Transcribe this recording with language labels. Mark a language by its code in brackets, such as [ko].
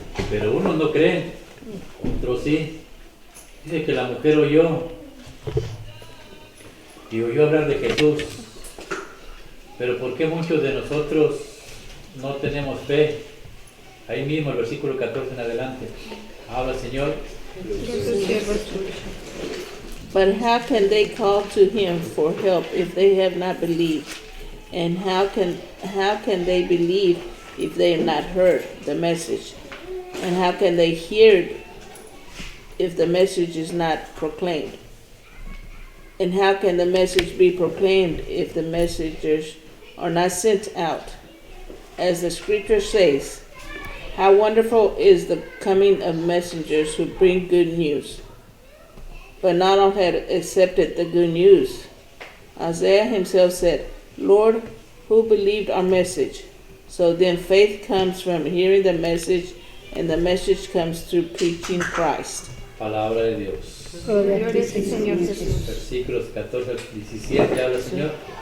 [es] Pero unos no creen, otros sí. Dice que la mujer oyó hablar de Jesús. Pero ¿por qué muchos de nosotros no tenemos fe? Ahí mismo el versículo 14 en adelante. Habla, Señor. [en] But how can they call to him for help if they have not believed? And how can they believe if they have not heard the message? And how can they hear if the message is not proclaimed? And how can the message be proclaimed if the messengers are not sent out? As the scripture says, how wonderful is the coming of messengers who bring good news. But not all had accepted the good news. Isaiah himself said, Lord, who believed our message? So then faith comes from hearing the message, and the message comes through preaching Christ. [es] Palabra de Dios. Gloria a ti, Señor Jesús. Versículos 14 al 17 habla, Señor.